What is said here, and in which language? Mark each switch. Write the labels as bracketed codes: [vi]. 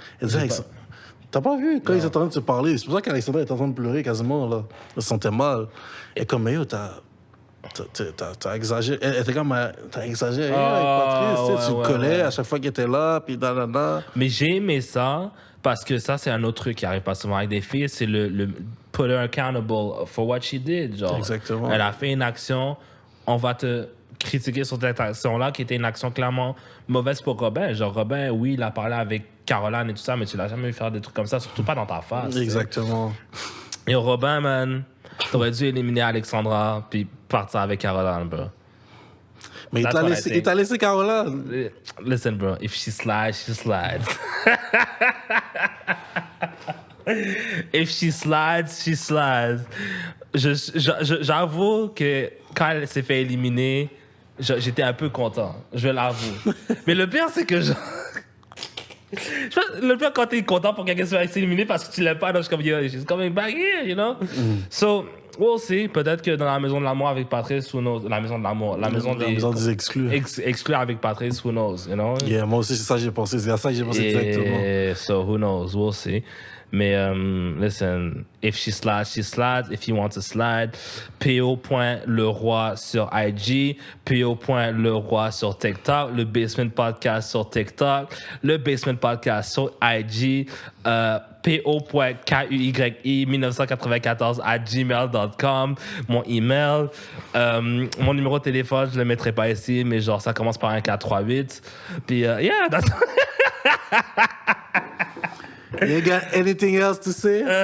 [fr] Elle disait, t'as pas vu quand ils étaient en train de se parler? C'est pour ça qu'Alexandra était en train de pleurer quasiment, là. Elle se sentait mal. Et comme, mais yo, t'as exagéré. Elle était comme, t'as exagéré avec Patrice. Tu le collais à chaque fois qu'il était là, puis da. Mais j'ai aimé ça parce que ça, c'est un autre truc qui arrive pas souvent avec des filles. C'est le [en] put her accountable for what she did. [fr] Genre, exactement. Elle a fait une action, on va te critiquer sur cette action-là qui était une action clairement mauvaise pour Robin. Genre, Robin, oui, il a parlé avec Caroline et tout ça, mais tu l'as jamais vu faire des trucs comme ça, surtout pas dans ta face. Exactement. Et Robin, man, t'aurais dû éliminer Alexandra puis partir avec Caroline, bro. Mais il t'a laissé Caroline. [en] Listen, bro, if she slides, she slides. If she slides, she slides. [fr] J'avoue que quand elle s'est fait éliminer, j'étais un peu content. Je l'avoue. Mais le pire, c'est que le pire, quand t'es content pour quelqu'un se fasse éliminer parce que tu l'aimes pas, donc je suis comme, yo, [en] she's coming back here, you know? So, we'll see. [fr] Peut-être que dans la maison de l'amour avec Patrice, [en] who knows? [fr] La maison de l'amour. La maison des exclus. Exclus avec Patrice, [en] who knows, you know? [fr] Yeah, moi aussi, c'est ça que j'ai pensé. C'est à ça que j'ai pensé exactement. [en] So, who knows? We'll see. Mais, listen, if she slides, she slides. If you want to slide, [fr] PO.Leroy sur IG, PO.Leroy sur TikTok, le Basement Podcast sur TikTok, le Basement Podcast sur IG, PO.KUYI1994 mon email, mon numéro de téléphone, je le mettrai pas ici, mais genre, ça commence par un 438. [en] Puis, yeah, that's... You got anything else to say?